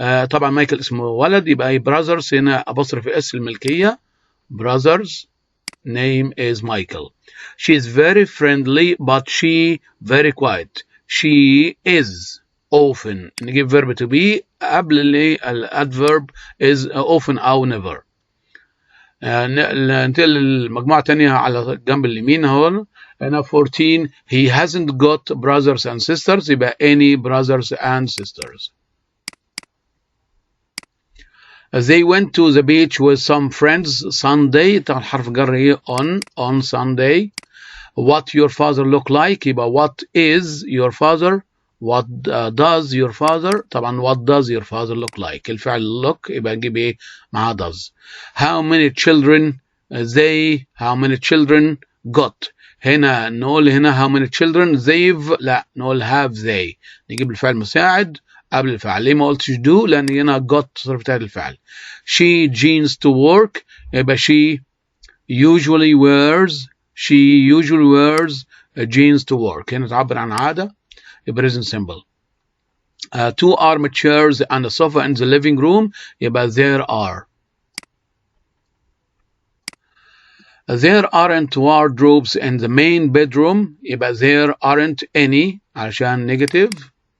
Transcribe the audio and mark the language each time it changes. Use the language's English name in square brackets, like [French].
[Arabic] طبعا مايكل اسمه ولد يبقى brothers هنا apostrophe s الملكية [English] brothers name is Michael. She is very friendly but she very quiet. She is often [Arabic] نجيب [English] verb to be [Arabic] قبل الادverb [English] is often أو never. [Arabic] ننتقل للمجموعة الثانية على الجنب اليمين هون. [English] هنا 14 he hasn't got brothers and sisters [Arabic] يبقى [English] any brothers and sisters. They went to the beach with some friends Sunday. [Arabic] طبعا حرف جر [English] on Sunday. What your father look like [Arabic] يبقى [English] what is your father. What does your father. [Arabic] طبعا [English] what does your father look like. [Arabic] الفعل look يبقى نجيب مع does. [English] How many children got. [Arabic] هنا نقول هنا [English] how many children they've [Arabic] لا نقول [English] have they. [Arabic] نجيب الفعل مساعد قبل الفعل. ليه ما قلتش do؟ لأن هنا got صرف بتاعت الفعل. [English] She jeans to work [Arabic] يبقى [English] she usually wears jeans to work. [Arabic] هنا تعبر عن عادة يبقى present simple. [English] Two armchairs and a sofa in the living room [Arabic] يبقى [English] there are. There aren't wardrobes in the main bedroom [Arabic] يبقى [English] there aren't any [Arabic] عشان [English] negative.